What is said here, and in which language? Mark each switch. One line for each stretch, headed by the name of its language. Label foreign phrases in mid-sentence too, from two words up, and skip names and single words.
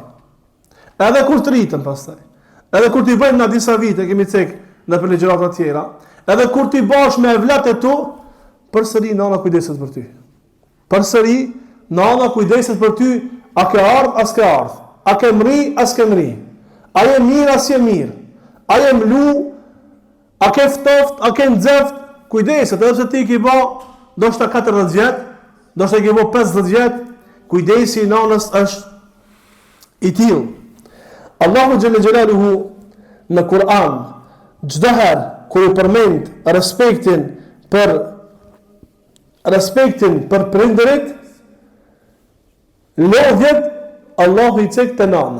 Albanian: Edhe kur të rritën pastaj. Edhe kur t'i bëjnë në disa vite, kemi cek në për ligjërata tjera, edhe kur t'i bash me evlat e tu, përsëri nana kujdeset për ty. Përsëri nana kujdeset për ty, a ke ardh, as ke ardh. A ke mri, as ke mri. A je mirë, as je mirë. A je mlu, a ke ftoft, a ke nxeft, kujdeset, edhe se ti ki ba, do shta 40 vjet, do shta ki ba 50 vjet, kujdesi i nanës është i tillë.
Arabic: الله جل جلاله
Albanian: në Kur'an çdo herë kur i përmend respektin për prindërit, lodhjet Allahu i cek të nana.